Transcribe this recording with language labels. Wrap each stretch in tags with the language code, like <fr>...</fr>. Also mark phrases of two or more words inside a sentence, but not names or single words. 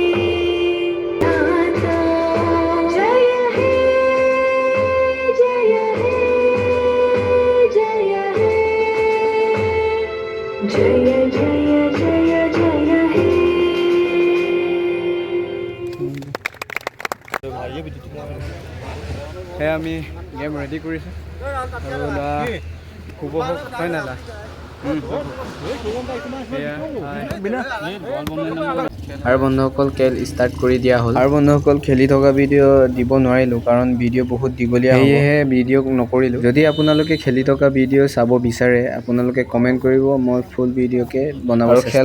<bn>নাথা জয় হে জয় হে জয় হে জয় জয় জয় জয় হে</bn> <as>সেয়া আমি গেম ৰেডি কৰিছোঁ আৰু ল'ৰা শুব হওক হয় না ল'ৰা আৰু বন্ধুসকল খেল ষ্টাৰ্ট কৰি দিয়া হ'ল আৰু বন্ধুসকল খেলি থকা ভিডিঅ' দিব নোৱাৰিলোঁ কাৰণ ভিডিঅ' বহুত দীঘলীয়া সেয়েহে ভিডিঅ' নকৰিলোঁ যদি আপোনালোকে খেলি থকা ভিডিঅ' চাব বিচাৰে আপোনালোকে কমেণ্ট কৰিব মই ফুল ভিডিঅ'কে বনাব চেষ্টা কৰিম।</as>